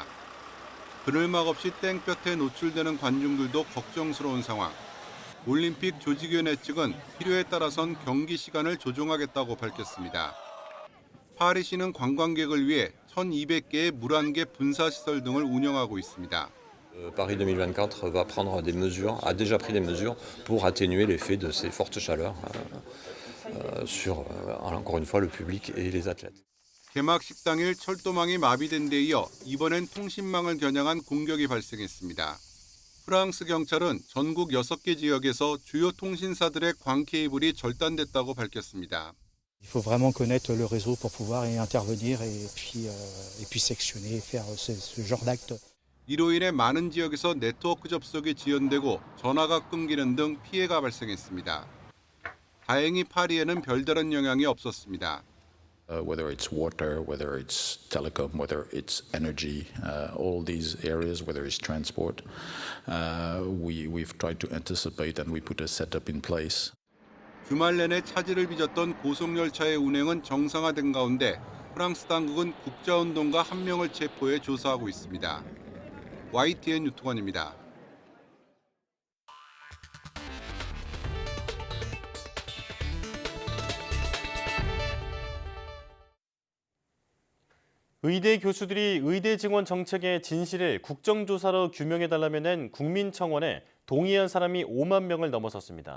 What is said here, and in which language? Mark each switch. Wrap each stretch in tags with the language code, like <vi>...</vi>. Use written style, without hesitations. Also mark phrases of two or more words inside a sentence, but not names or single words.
<ko>그늘막 없이 땡볕에 노출되는 관중들도 걱정스러운 상황. 올림픽 조직위원회 측은 필요에 따라선 경기 시간을 조정하겠다고 밝혔습니다. 파리시는 관광객을 위해 1,200개의 물안개 분사시설 등을 운영하고 있습니다.</ko> <fr>Paris 2024 va prendre des mesures, a déjà pris des mesures pour atténuer l'effet de ces fortes chaleurs sur, encore une fois, le public et les athlètes.</fr> <ko>개막식 당일 철도망이 마비된 데 이어 이번엔 통신망을 겨냥한 공격이 발생했습니다. 프랑스 경찰은 전국 6개 지역에서 주요 통신사들의 광 케이블이 절단됐다고 밝혔습니다.</ko> <fr>Il faut vraiment connaître le réseau pour pouvoir y intervenir et puis sectionner, faire ce genre d'acte.</fr> <ko>이로 인해 많은 지역에서 네트워크 접속이 지연되고 전화가 끊기는 등 피해가 발생했습니다. 다행히 파리에는 별다른 영향이 없었습니다.</ko> <en>Whether it's water, whether it's telecom, whether it's energy, all these areas, whether it's transport, we've tried to anticipate and we put a setup in place.</en> <ko>주말 내내 차질을 빚었던 고속열차의 운행은 정상화된 가운데 프랑스 당국은 국자운동가 1명을 체포해 조사하고 있습니다. YTN 유통원입니다. 의대 교수들이 의대 증원 정책의 진실을 국정조사로 규명해달라며 낸 국민청원에 동의한 사람이 5만 명을 넘어섰습니다.</ko>